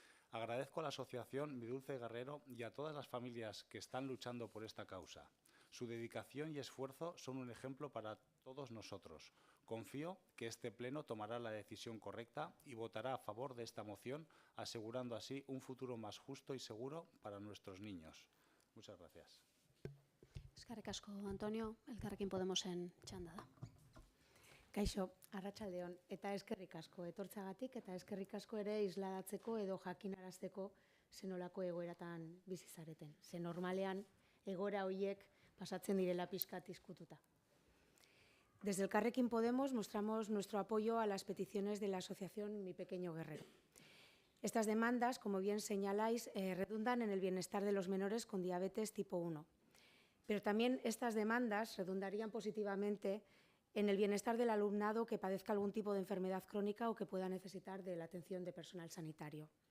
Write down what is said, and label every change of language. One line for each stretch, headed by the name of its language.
Spanish: Agradezco a la asociación Mi Dulce Guerrero y a todas las familias que están luchando por esta causa. Su dedicación y esfuerzo son un ejemplo para todos nosotros. Confío que este Pleno tomará la decisión correcta y votará a favor de esta moción, asegurando así un futuro más justo y seguro para nuestros niños. Muchas gracias.
Basque: Eskerrik asko, Antonio, Elkarrekin Podemosen txanda da. Kaixo, arratsaldeon, eta eskerrik asko etortzagatik eta eskerrik asko ere isladatzeko edo jakinarazteko zenolako egoeratan bizi zareten. Ze normalean egoera horiek pasatzen direla pixkat izkututa.
Spanish: Desde Elkarrekin Podemos mostramos nuestro apoyo a las peticiones de la asociación Mi Pequeño Guerrero. Estas demandas, como bien señaláis, redundan en el bienestar de los menores con diabetes tipo 1. Pero también estas demandas redundarían positivamente en el bienestar del alumnado que padezca algún tipo de enfermedad crónica o que pueda necesitar de la atención de personal sanitario.